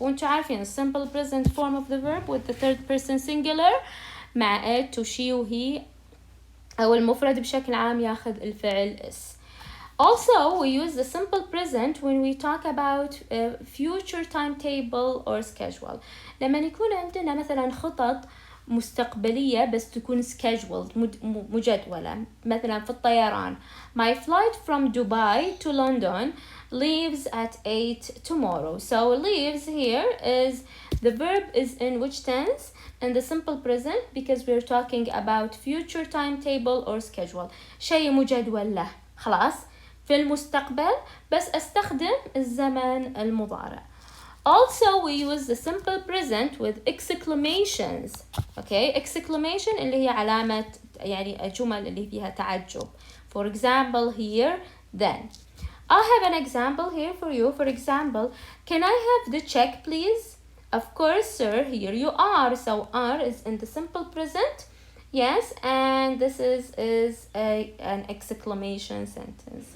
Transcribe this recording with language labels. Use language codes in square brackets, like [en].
[ar] وانتوا عارفين [en] simple present form of the verb with the third person singular مع it, to, she, وهي، [ar] أو المفرد بشكل عام ياخذ الفعل [en] is. Also, we use the simple present when we talk about future timetable or schedule. [ar] لما يكون عندنا مثلا خطط مستقبلية بس تكون scheduled مجدولة. مثلا في الطيران, [en] my flight from Dubai to London leaves at 8 tomorrow. So leaves here is the verb is in which tense? In the simple present, because we're talking about future timetable or schedule. [ar] شيء مجدول له. خلاص. في المستقبل بس استخدم الزمن المضارع. [en] Also, we use the simple present with exclamations. [ar] Okay, exclamation اللي هي علامة يعني الجمل اللي فيها تعجب. [en] For example, here, then. I have an example here for you. For example, can I have the check, please? Of course, sir. Here you are. So are is in the simple present. Yes, and this is an exclamation sentence.